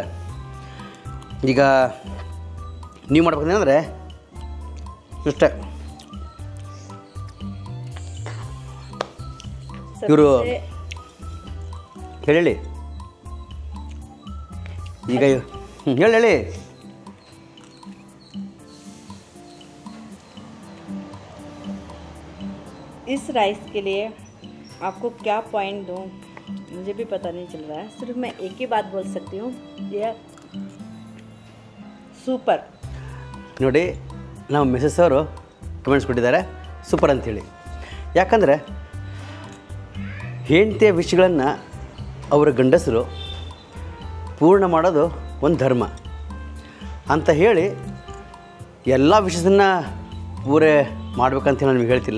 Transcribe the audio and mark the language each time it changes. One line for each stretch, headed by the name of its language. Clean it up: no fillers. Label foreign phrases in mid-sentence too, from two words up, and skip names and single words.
Kannada: ಈಗ ನೀವು ಮಾಡ್ಬೇಕಂದ್ರೆ ಇಷ್ಟೇ. ಇವರು ಹೇಳಿ ಈಗ ಹೇಳಿ.
Hindi: इस राइस के लिए आपको क्या पॉइंट दूँ मुझे भी पता नहीं चल रहा है. सिर्फ मैं एक ही बात बोल सकती हूँ, ये ಸೂಪರ್.
Kannada: ನೋಡಿ, ನಮ್ಮ ಮಿಸಸ್ ಅವರು ಕಮೆಂಟ್ಸ್ ಕೊಟ್ಟಿದ್ದಾರೆ ಸೂಪರ್ ಅಂಥೇಳಿ. ಯಾಕಂದರೆ ಹೆಂಡತಿಯ ವಿಷಯಗಳನ್ನು ಅವರ ಗಂಡಸರು ಪೂರ್ಣ ಮಾಡೋದು ಒಂದು ಧರ್ಮ ಅಂತ ಹೇಳಿ ಎಲ್ಲ ವಿಷಯದನ್ನು ಪೂರೇ ಮಾಡ್ಬೇಕಂತ ನಮಗೆ ಹೇಳ್ತಿಲ್ಲ.